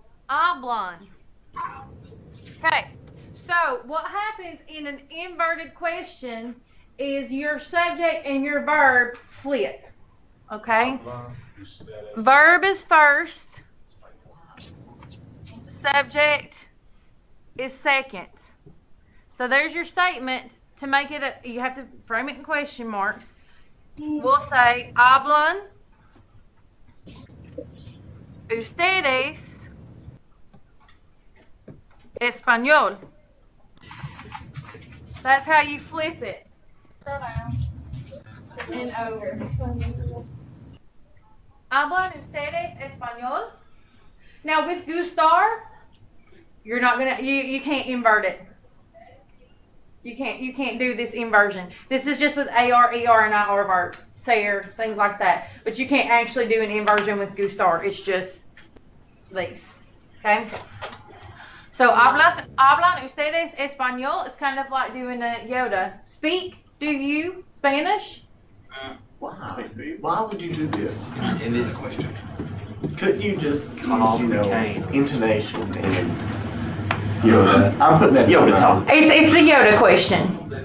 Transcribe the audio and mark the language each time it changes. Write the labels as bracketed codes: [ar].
[es] Hablan. [en] Okay, so what happens in an inverted question is your subject and your verb flip. Okay? Verb is first. Subject is second. So there's your statement. To make it, you have to frame it in question marks. We'll say, [es] hablan ustedes español. [en] That's how you flip it. Scroll down. And over. [es] Hablan ustedes español. [en] Now with gustar, you're not gonna, you can't invert it. You can't do this inversion. This is just with AR, ER, and IR verbs, ser, things like that. But you can't actually do an inversion with gustar. It's just these. Okay. So [es] hablan ustedes español. [en] It's kind of like doing a Yoda. Speak. Do you Spanish? Why? Why would you do this? It is a question. Couldn't you just use, intonation and Yoda? I'm putting that Yoda talk. It's the Yoda question.